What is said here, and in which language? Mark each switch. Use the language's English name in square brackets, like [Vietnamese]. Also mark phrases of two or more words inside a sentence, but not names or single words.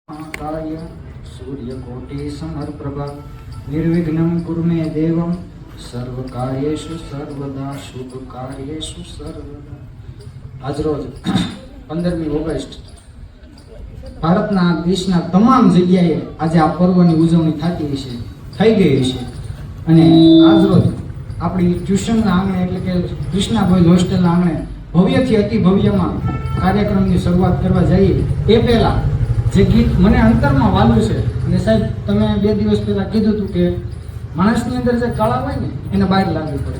[Sanskrit] कार्य सूर्यकोटि समप्रभा निर्विघ्नं कुरु मे देवं सर्वकार्येषु सर्वदा शुभ कार्येषु सर्वदा। [Gujarati] આજરોજ 15મી ઓગસ્ટ ભારતના દેશના તમામ જગ્યાએ આજે આ પર્વની ઉજવણી થઈ ગઈ છે અને આજરોજ આપણી ટ્યુશનના આંગણે એટલે કે કૃષ્ણા બોયઝ હોસ્ટેલના આંગણે ભવ્યથી અતિ ભવ્યમાં કાર્યક્રમની શરૂઆત કરવા જઈએ એ પહેલાં જે ગીત મને અંતરમાં વાલું છે અને સાહેબ તમે 2 દિવસ પહેલાં કીધું હતું કે માણસની અંદર જે કળા હોય ને એને બહાર લાવવી પડે.